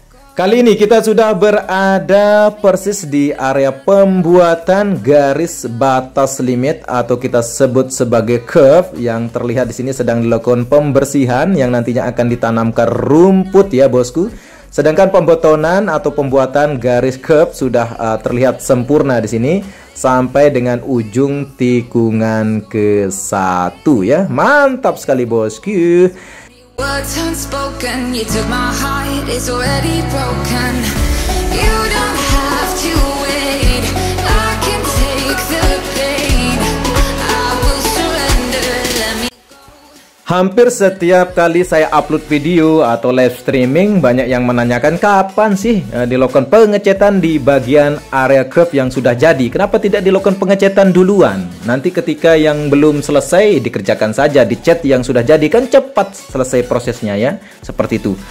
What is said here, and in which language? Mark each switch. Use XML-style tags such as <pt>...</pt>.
<id>Kali ini kita sudah berada persis di area pembuatan garis batas limit atau kita sebut sebagai curve yang terlihat di sini sedang dilakukan pembersihan yang nantinya akan ditanamkan rumput ya bosku. Sedangkan pembetonan atau pembuatan garis curve sudah terlihat sempurna di sini sampai dengan ujung tikungan ke-1 ya. Mantap sekali bosku.</id> <en>Words unspoken, you took my heart, it's already broken. You don't have to wait, I can take the pain, I will surrender, let me go.</en> <id>Hampir setiap kali saya upload video atau live streaming, banyak yang menanyakan kapan sih dilakukan pengecetan di bagian area curve yang sudah jadi. Kenapa tidak dilakukan pengecetan duluan? Nanti ketika yang belum selesai dikerjakan saja, dicat yang sudah jadi, kan cepat selesai prosesnya ya. Seperti itu.</id>